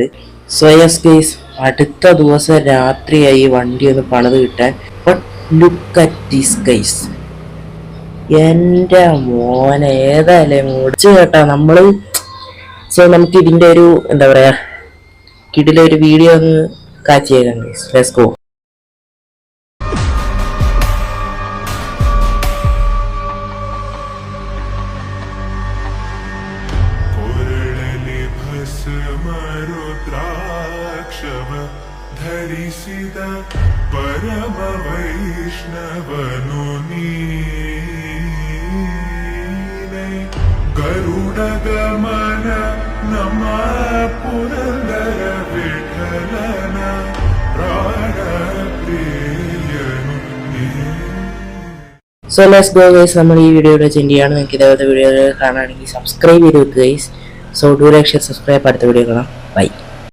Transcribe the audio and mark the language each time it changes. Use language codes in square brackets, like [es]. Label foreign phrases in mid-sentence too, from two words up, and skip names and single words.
[en] So yes guys, [ml] അടുത്ത ദിവസം രാത്രിയായി വണ്ടി ഒന്ന് പണിത് കിട്ടാൻ. [en] But look at this guys. [ml] എന്റെ മോനെ ഏതായാലും മുടിച്ചു കേട്ടാ നമ്മള്. സോ നമുക്ക് ഇതിന്റെ ഒരു എന്താ പറയാ കിടിലൊരു വീഡിയോ ഒന്ന് കാച്ചിയേക്കാം ഗൈസ്. [en] Let's go. [kn] ಧರಿಸಿದ ಪರಮ ವೈಷ್ಣವನು ನೀನೇ. ಗರುಡ ಗಮನ ನಮ್ಮ ಪುರಂದರ ವಿಠಲನ ಪ್ರಾಣ ಪ್ರಿಯನು ನೀನೇ. [en] So let's go guys. [ml] നമ്മൾ ഈ വീഡിയോയുടെ ചെണ്ടിയാണ്. നിങ്ങൾക്ക് ഇതേപോലത്തെ വീഡിയോ കാണുകയാണെങ്കിൽ സബ്സ്ക്രൈബ് ചെയ്ത് വെക്കുക ഗൈസ്. [en] So do like, share, subscribe. [ml] അടുത്ത വീഡിയോ കാണാം. [en] ബൈ.